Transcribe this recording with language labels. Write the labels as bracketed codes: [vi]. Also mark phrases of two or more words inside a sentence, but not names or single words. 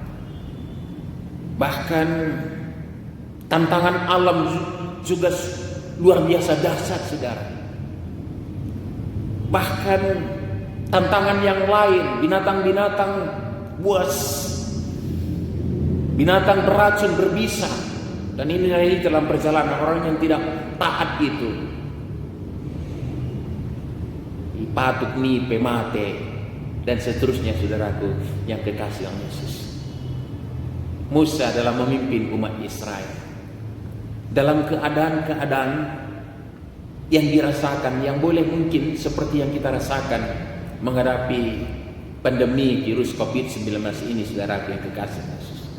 [id] Bahkan tantangan alam juga luar biasa dahsyat, saudara. Bahkan tantangan yang lain, binatang-binatang buas, binatang beracun, berbisa. Dan ini dalam perjalanan orang yang tidak taat itu, [btx] patuk nipe mate [id] dan seterusnya, saudaraku yang kekasih oleh Yesus. Musa dalam memimpin umat Israel dalam keadaan-keadaan yang dirasakan, yang boleh mungkin seperti yang kita rasakan menghadapi pandemi virus COVID-19 ini, saudaraku yang kekasih Yesus.